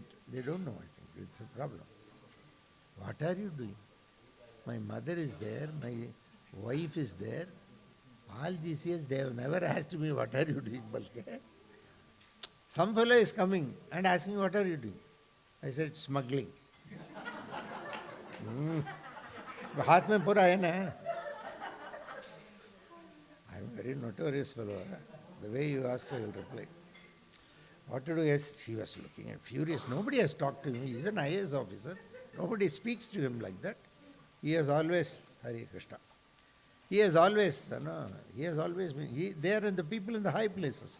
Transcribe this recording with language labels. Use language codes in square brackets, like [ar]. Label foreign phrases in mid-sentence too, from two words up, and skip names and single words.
[en] They don't know, I think. It's a problem. What are you doing? My mother is there, my wife is there. All these years they have never asked me, what are you doing, Balke? Some fellow is coming and asking, what are you doing? I said, smuggling. [hi] हाथ में पूरा है ना. [en] I am a very notorious fellow. The way you ask, I will reply. What to do? Yes, he was looking at furious. Nobody has talked to him. He is an IAS officer. Nobody speaks to him like that. He has always, Hare Krishna. He has always, been, they are the people in the high places.